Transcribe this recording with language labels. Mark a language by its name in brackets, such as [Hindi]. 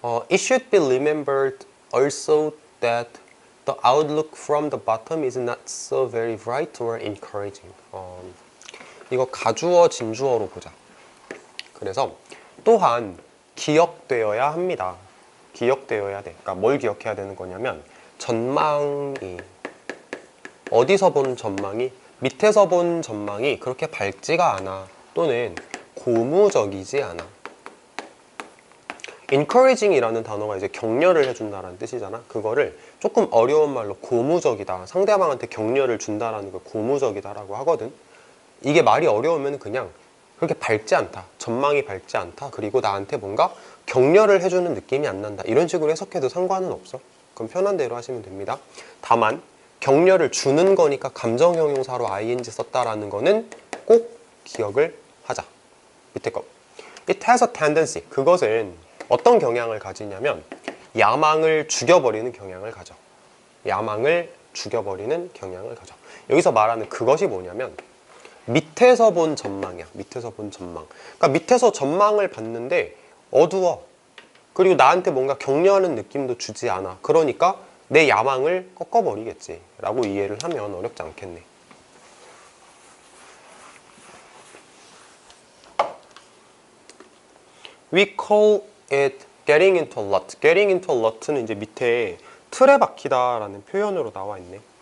[English] It should be remembered also that the outlook from the bottom is not so very bright or encouraging. [Korean] 이거 가주어, 진주어로 보자. 그래서 또한 기억되어야 합니다. 기억되어야 돼. 그러니까 뭘 기억해야 되는 거냐면 전망이, 어디서 본 전망이, 밑에서 본 전망이 그렇게 밝지가 않아. 또는 고무적이지 않아. encouraging이라는 단어가 이제 격려를 해준다라는 뜻이잖아. 그거를 조금 어려운 말로 고무적이다, 상대방한테 격려를 준다라는 걸 고무적이다라고 하거든. 이게 말이 어려우면 그냥 그렇게 밝지 않다, 전망이 밝지 않다, 그리고 나한테 뭔가 격려를 해주는 느낌이 안 난다, 이런 식으로 해석해도 상관은 없어. 그럼 편한 대로 하시면 됩니다. 다만 격려를 주는 거니까 감정 형용사로 ing 썼다라는 거는 꼭 기억을 하자. 밑에 거 [English] It has a tendency. [Korean] 그것은 어떤 경향을 가지냐면 야망을 죽여버리는 경향을 가져. 야망을 죽여버리는 경향을 가져. 여기서 말하는 그것이 뭐냐면 밑에서 본 전망이야. 밑에서 본 전망. 그러니까 밑에서 전망을 봤는데 어두워. 그리고 나한테 뭔가 격려하는 느낌도 주지 않아. 그러니까 내 야망을 꺾어버리겠지 라고 이해를 하면 어렵지 않겠네. [English] We call it getting into a rut. getting into a rut [Korean] 는 이제 밑에 틀에 박히다라는 표현으로 나와 있네.